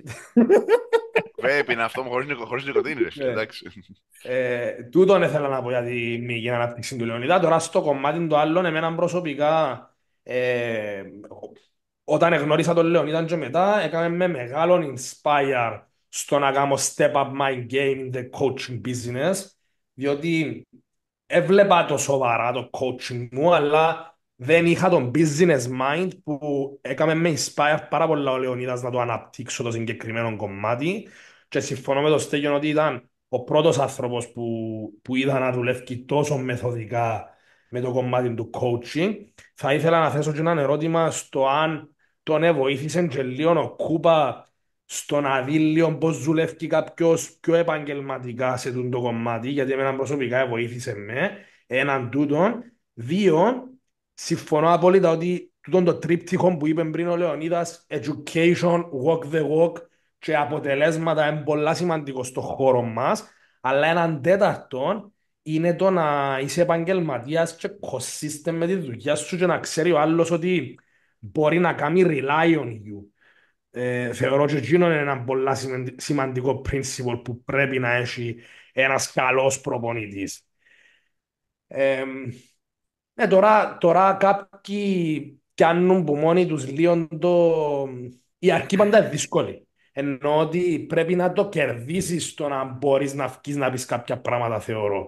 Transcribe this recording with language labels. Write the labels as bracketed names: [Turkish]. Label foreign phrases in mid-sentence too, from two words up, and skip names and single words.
[Greek] Vape είναι αυτό χωρίς νοικοτήνη, ρε φίλε, Ναι. εντάξει. Τούτον ήθελα να πω για τη μυϊκή ανάπτυξη του Λεωνίδα. Τώρα στο κομμάτι του άλλων, εμένα προσωπικά, ε, όταν εγνώρισα τον Λεωνίδα και μετά, έκαμε με μεγάλο inspire στο να κάνω [English] step up my game in the coaching business, [Greek] διότι έβλεπα το σοβαρά το coaching μου, αλλά δεν είχα τον [English] business mind [Greek] που έκαμε με inspire πάρα πολλά ο Λεωνίδας να το αναπτύξω το συγκεκριμένο κομμάτι και συμφωνώ με το Στέγιο ότι ήταν ο πρώτος άνθρωπος που είδα να δουλεύει τόσο μεθοδικά με το κομμάτι του coaching. Θα ήθελα να θέσω και ένα ερώτημα στο αν τον βοήθησε και λίγο ο Κούπα στο να δει λίγο πώς δουλεύει κάποιος πιο επαγγελματικά σε αυτό το κομμάτι, γιατί εμένα προσωπικά βοήθησε με, έναν τούτον. Δύο, συμφωνώ απόλυτα ότι τούτον το τρίπτυχο που είπε πριν ο Λεωνίδας, [English] education, walk the walk [Greek] και αποτελέσματα είναι πολλά σημαντικό στο χώρο μας, αλλά έναν τέταρτο είναι το να είσαι επαγγελματίας και consistent με τη δουλειά σου και να ξέρει ο άλλος ότι μπορεί να κάνει [English] rely on you. [Greek] Θεωρώ ότι εκείνο είναι ένα πολύ σημαντικό principle που πρέπει να έχει ένας καλός προπονητής. Ε, τώρα κάποιοι πιάνουν που μόνοι τους λίγο το... Η αρχή πάντα είναι δύσκολη. Ενώ ότι πρέπει να το κερδίσεις το να μπορείς να βγεις να πεις κάποια πράγματα, θεωρώ.